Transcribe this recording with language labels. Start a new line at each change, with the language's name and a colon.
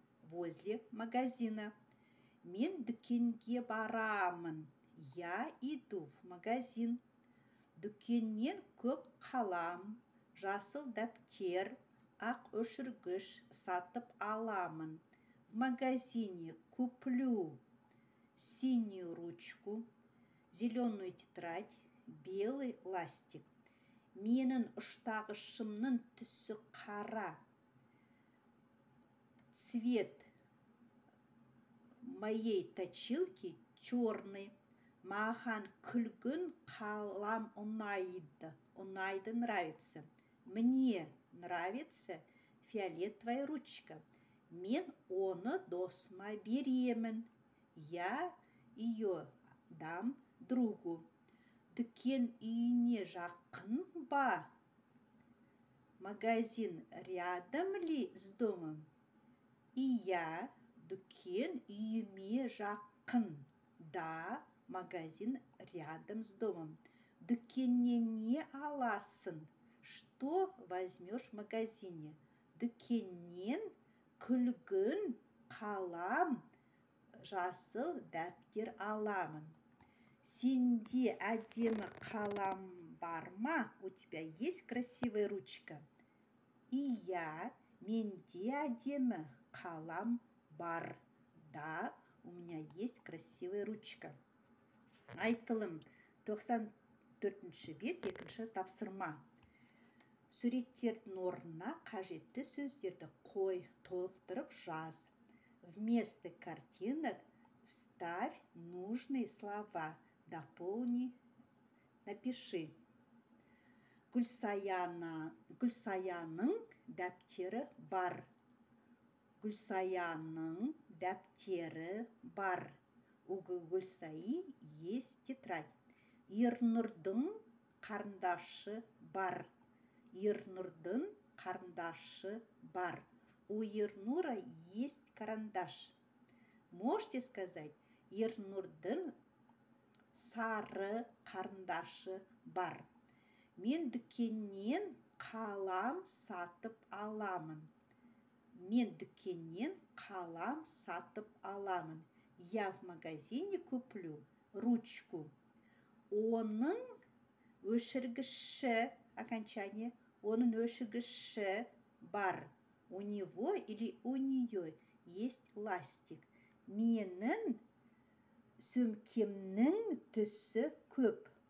Russian: Возле магазина.
Kazakh: Мен дүкенге барамын.
Russian: Я иду в магазин.
Kazakh: Дүкеннен көк қалам, жасыл дәптер, ақ өшіргіш сатып аламын.
Russian: В магазине куплю синюю ручку, зеленую тетрадь, белый ластик.
Kazakh: Менің ұштағышымның түсі қара.
Russian: Цвет моей точилки черный.
Kazakh: Маған күлгін қалам ұнайды. Ұнайды
Russian: нравится. Мне нравится фиолетовая ручка.
Kazakh: Мен оны досыма беремін.
Russian: Я ее дам другу.
Kazakh: Дүкен үйіне жақын ба?
Russian: Магазин рядом ли с домом?
Kazakh: Иә, дүкен үйіме жақын.
Russian: Да, магазин рядом с домом.
Kazakh: Дүкеннен не аласың?
Russian: Что возьмешь в магазине?
Kazakh: Дүкеннен күлгін қалам, жасыл дәптер аламын. Сенде әдемі қалам бар ма?
Russian: У тебя есть красивая ручка?
Kazakh: Иә, менде әдемі қалам бар.
Russian: Да, у меня есть красивая ручка.
Kazakh: Айтылым 94-ші бет, 2-ші тапсырма. Суреттердің орнына қажетті сөздерді қой, толықтырып жаз.
Russian: Вместо картинок вставь нужные слова. Дополни, напиши.
Kazakh: Гүлсаяның дәптері бар. Гүлсаяның дәптері бар.
Russian: У Гүлсаи есть тетрадь.
Kazakh: Ернұрдың қарындашы бар. Ернұрдың қарындашы бар.
Russian: У Ернура есть карандаш. Можете сказать,
Kazakh: Ернұрдың сары қарындашы бар. Мен дүкеннен қалам сатып аламын. Мен дүкеннен қалам сатып аламын.
Russian: Я в магазине куплю ручку.
Kazakh: Оның өшіргіші, окончание, оның өшіргіші бар.
Russian: У него или у нее есть ластик.
Kazakh: Менің сөмкемнің түсі көп.